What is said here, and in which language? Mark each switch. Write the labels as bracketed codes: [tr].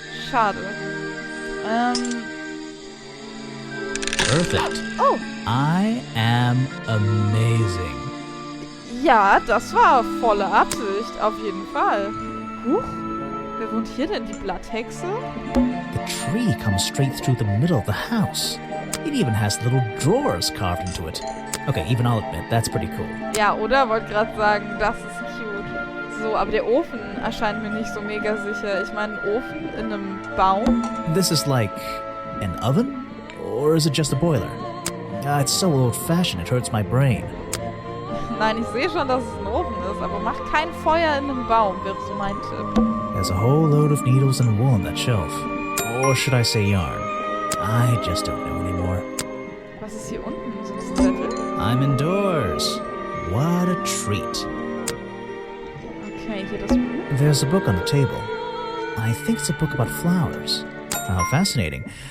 [de] Schade. [en] Perfect. Oh. I am amazing. [de] Ja, das war volle Absicht, auf jeden Fall. Huch, wer wohnt hier denn? Die Blatthexe? [en] The tree comes straight through the middle of the house. It even has little drawers carved into it. Okay, even I'll admit, that's pretty cool. [de] Ja, oder? Wollte gerade sagen, das ist cute. So, aber der Ofen erscheint mir nicht so mega sicher. Ich meine, ein Ofen in einem Baum? [en] This is like an oven? Or is it just a boiler? It's so old-fashioned, it hurts my brain. [de] Nein, ich sehe schon, dass es ein Ofen ist, aber mach kein Feuer in einem Baum, wäre so mein Tipp. [en] There's a whole load of needles and wool on that shelf. Or should I say yarn? I just don't know anymore. [de] Was ist hier unten? Sind das Zettel? [en] I'm indoors. What a treat. [de] Okay, hier das Buch. [en] There's a book on the table. I think it's a book about flowers. How fascinating.